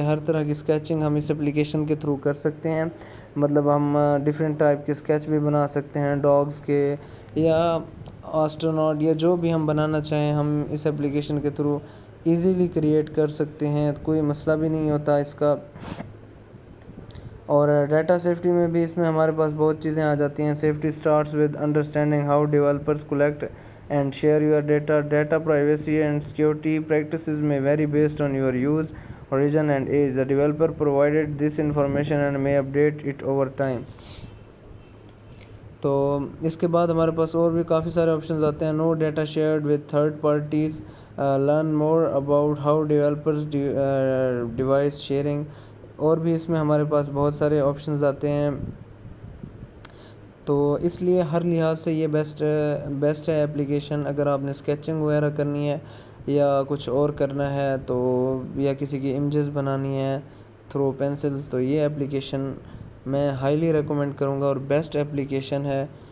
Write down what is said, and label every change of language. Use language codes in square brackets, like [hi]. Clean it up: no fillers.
[ur] ہر طرح کی اسکیچنگ ہم اس اپلیکیشن کے تھرو کر سکتے ہیں. مطلب ہم ڈیفرنٹ ٹائپ کے اسکیچ بھی بنا سکتے ہیں, ڈاگز کے یا آسٹروناٹ یا جو بھی ہم بنانا چاہیں ہم اس اپلیکیشن کے تھرو ایزیلی کریٹ کر سکتے ہیں. کوئی مسئلہ بھی نہیں ہوتا اس کا. اور ڈیٹا سیفٹی میں بھی اس میں ہمارے پاس بہت چیزیں آ جاتی ہیں. [en] Safety starts with understanding how developers collect and share your data. Data privacy and security practices may vary based on your use, origin and age. The developer provided this information and may update it over time. [ur] تو اس کے بعد ہمارے پاس اور بھی کافی سارے options آتے ہیں. [en] No data shared with third parties. Learn more about how developers device sharing. [ur] اور بھی اس میں ہمارے پاس بہت سارے آپشنز آتے ہیں. تو اس لیے ہر لحاظ سے یہ بیسٹ ہے اپلیکیشن. اگر آپ نے اسکیچنگ وغیرہ کرنی ہے یا کچھ اور کرنا ہے تو یا کسی کی امیجز بنانی ہے تھرو پینسلز, تو یہ اپلیکیشن میں ہائیلی ریکمنڈ کروں گا اور بیسٹ اپلیکیشن ہے.